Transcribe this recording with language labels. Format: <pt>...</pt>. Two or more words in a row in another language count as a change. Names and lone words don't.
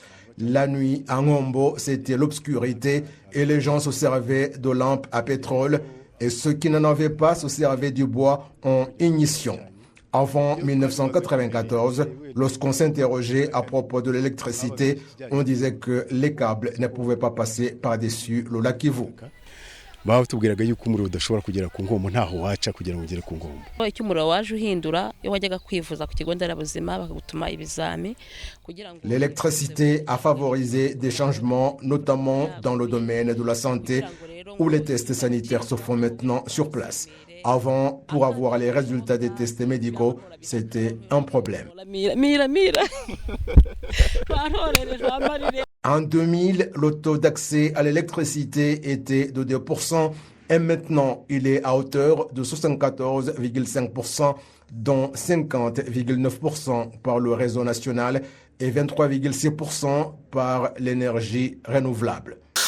<fr>La nuit à Ngombo, c'était l'obscurité et les gens se servaient de lampes à pétrole et ceux qui n'en avaient pas se servaient du bois en ignition. Avant 1994, lorsqu'on s'interrogeait à propos de l'électricité, on disait que les câbles ne pouvaient pas passer par-dessus le lac Kivu.</fr> <rw>batubwiraga yuko umuriro udashobora kugera ku ngombo ntaho waca kugira ngo ugere ku ngombo. Icyo umuriro waje uhindura iyo wajyaga kwivuza ku kigo nderabuzima bakagutuma ibizami kugira ngo.</rw> <fr>L'électricité a favorisé des changements, notamment dans le domaine de la santé, où les tests sanitaires se font maintenant sur place. Avant, pour avoir les résultats des tests médicaux, c'était un problème. En 2000, le taux d'accès à l'électricité était de 2% et maintenant il est à hauteur de 74,5%, dont 50,9% par le réseau national et 23,6% par l'énergie renouvelable.</fr>